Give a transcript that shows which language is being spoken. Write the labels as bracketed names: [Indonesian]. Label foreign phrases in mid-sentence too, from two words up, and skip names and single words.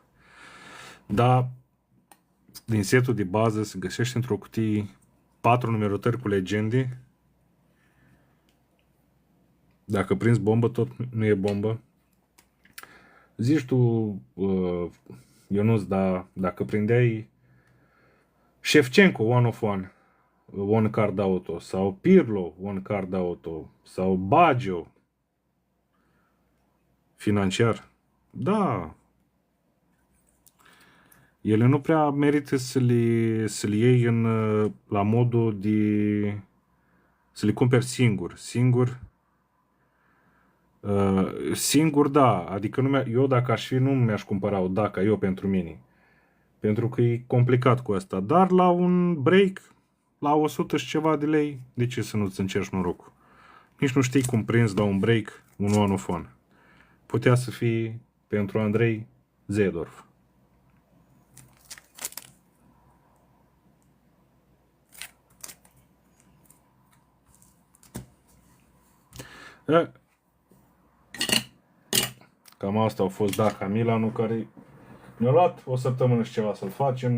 [Romanian] Da, din setul de bază se găsește într-o cutie 4 numerotări cu legende. Dacă prinzi bombă, tot nu e bombă. Zici tu, Ionuț, dacă prindeai [English] Shevchenko one of one, one card auto, [Romanian] sau Pirlo [English] one card auto, [Romanian] sau Baggio financiar, da, ele nu prea merită să le iei la modul de să le cumperi singur, da, adică eu dacă aș fi nu mi-aș cumpăra o Daca eu pentru mine, pentru că e complicat cu asta, dar la un break, la 100 și ceva de lei, de ce să nu-ți încerci norocul? Nici nu știi cum prinzi la un break un [English] one of one. [Romanian] Putea să fie pentru Andrei Zedorf. Cam asta au fost Daca Milanul, care ne-a luat o săptămână și ceva să-l facem.